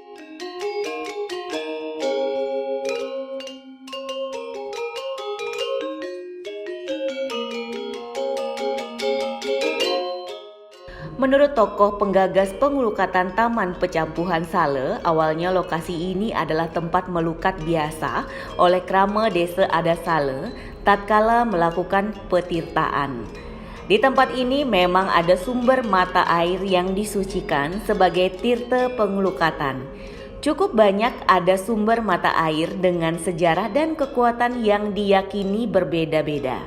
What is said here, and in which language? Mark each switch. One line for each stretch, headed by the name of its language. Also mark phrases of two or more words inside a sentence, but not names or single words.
Indonesian: Menurut tokoh penggagas pengelukatan Taman Pecapuhan Sale, awalnya lokasi ini adalah tempat melukat biasa oleh krama desa adat Sale tatkala melakukan petirtaan. Di tempat ini memang ada sumber mata air yang disucikan sebagai tirta pengelukatan. Cukup banyak ada sumber mata air dengan sejarah dan kekuatan yang diyakini berbeda-beda.